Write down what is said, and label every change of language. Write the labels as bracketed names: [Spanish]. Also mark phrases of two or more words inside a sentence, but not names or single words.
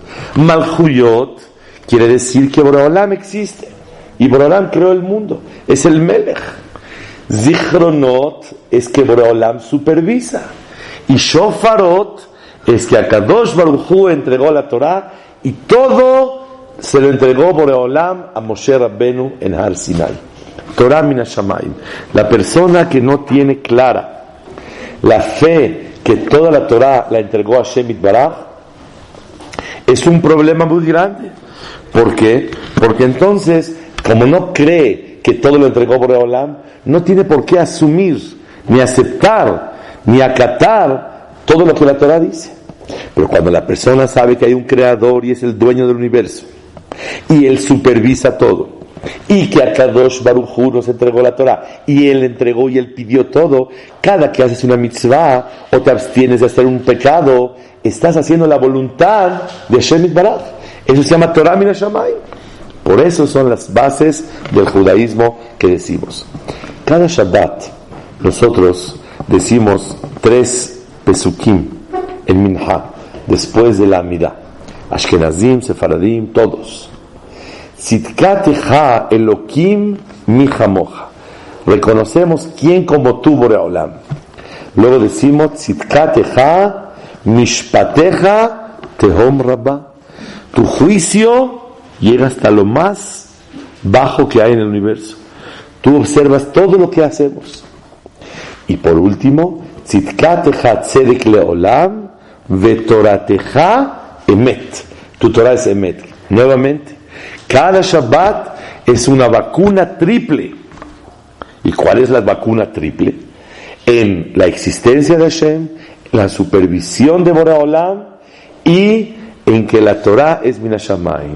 [Spanish] Malchuyot quiere decir que Boreolam existe y Boreolam creó el mundo, es el Melech. Zichronot es que Boreolam supervisa, y Shofarot es que Akadosh Baruj Hu entregó la Torah y todo se lo entregó Boreolam a Moshe Rabbenu en Har Sinai. [Hebrew] תורה מן השמים. [Spanish] La persona que no tiene clara la fe que toda la Torah la entregó a Hashem Yitbaraj, es un problema muy grande. ¿Por qué? Porque entonces, como no cree que todo lo entregó Boreolam, no tiene por qué asumir, ni aceptar, ni acatar todo lo que la Torah dice. Pero cuando la persona sabe que hay un creador y es el dueño del universo, y él supervisa todo, y que a Kadosh Baruj Hu nos entregó la Torah, y él entregó y él pidió todo, cada que haces una mitzvah o te abstienes de hacer un pecado, estás haciendo la voluntad de Hashem Yitbaraj. Eso se llama [Hebrew] תורה מן השמים. [Spanish] Por eso son las bases del judaísmo que decimos. Cada Shabbat nosotros decimos 3 pesukim en Minha, después de la Amidah. [Hebrew] אשכנזים, ספרדים, todos. צדקתך אלוקים מי כמוך. [Spanish] Reconocemos quién como tú, Boreolam. Luego decimos [Hebrew] צדקתך משפטיך תהום רבה. [Spanish] Tu juicio llega hasta lo más bajo que hay en el universo. Tú observas todo lo que hacemos. Y por último, [Hebrew] צדקתך צדק לעולם ותורתך אמת. [Spanish] Tu Torah es emet. Nuevamente, cada Shabbat es una vacuna triple. ¿Y cuál es la vacuna triple? En la existencia de Hashem, la supervisión de Boreolam y en que la Torah es [Hebrew] מן השמים.